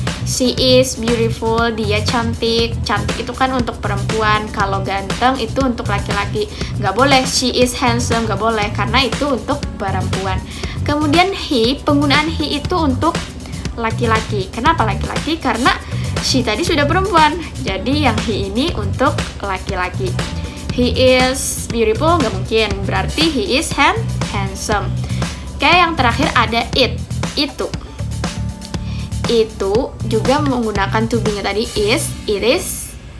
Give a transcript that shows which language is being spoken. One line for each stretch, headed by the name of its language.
English: She is beautiful,
Indonesian: dia cantik. Cantik itu kan untuk perempuan. Kalau ganteng itu untuk laki-laki. Nggak boleh
English: she is handsome,
Indonesian: nggak boleh, karena itu untuk perempuan. Kemudian he, penggunaan he itu untuk laki-laki. Kenapa laki-laki? Karena she tadi sudah perempuan. Jadi yang he ini untuk laki-laki.
English: He is beautiful,
Indonesian: nggak mungkin. Berarti
English: he is handsome.
Indonesian: Oke, yang terakhir ada it. Itu juga menggunakan to be-nya tadi is,
English: it is.